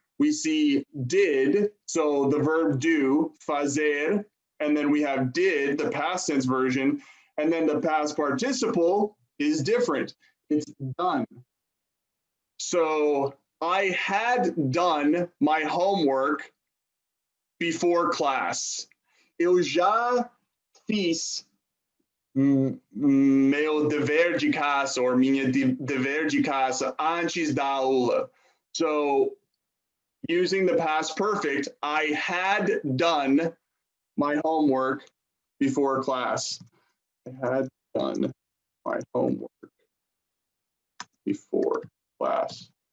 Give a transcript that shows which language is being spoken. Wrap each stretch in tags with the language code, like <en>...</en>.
<en>We see did, so the verb do, fazer, and then we have did, the past tense version, and then the past participle is different. It's done. So I had done my homework before class.</en> <pt>Eu já fiz meu dever de casa, or minha dever de casa antes da aula.</pt> <en>So using the past perfect, I had done my homework before class. I had done my homework before class.</en>